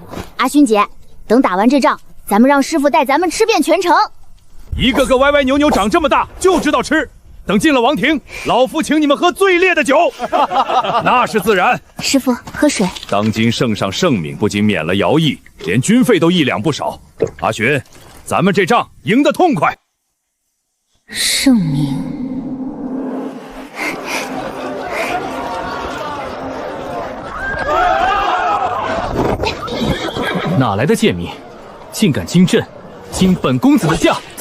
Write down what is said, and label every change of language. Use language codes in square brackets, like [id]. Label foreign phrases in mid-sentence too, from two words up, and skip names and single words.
[zh] 阿勳姐，等打完這仗，咱們讓師傅帶咱們吃遍全城。一個個歪歪扭扭長這麼大，就知道吃。等進了王庭，老夫請你們喝最烈的酒，那是自然。師傅，喝水。當今聖上聖明，不僅免了徭役，連軍費都1兩不少。阿尋，咱們這仗贏得痛快。聖明，哪來的賤民，竟敢驚朕，驚本公子的駕！